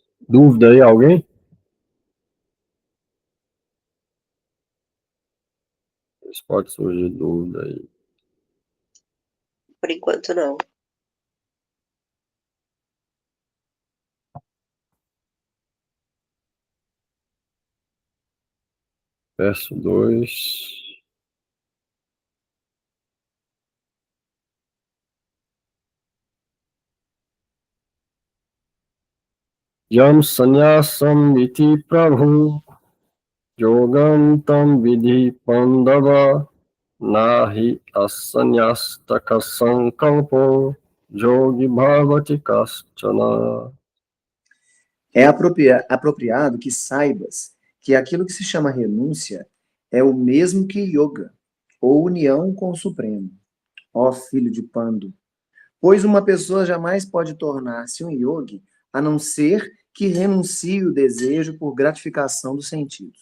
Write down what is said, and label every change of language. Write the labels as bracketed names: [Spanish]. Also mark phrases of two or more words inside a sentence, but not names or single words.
[Portuguese] Dúvida aí, alguém? Pode surgir dúvida aí. Por enquanto, não. Verso 2. [Sanskrit] Yam sannyasam iti prabhu yogam tam vidhi pandava nahi asanyastaka sankalpo yogi bhavati kaschana. [Portuguese] É apropriado que saibas que aquilo que se chama renúncia é o mesmo que yoga, ou união com o Supremo, ó filho de Pandu. Pois uma pessoa jamais pode tornar-se um yogi a não ser que renuncie o desejo por gratificação dos sentidos.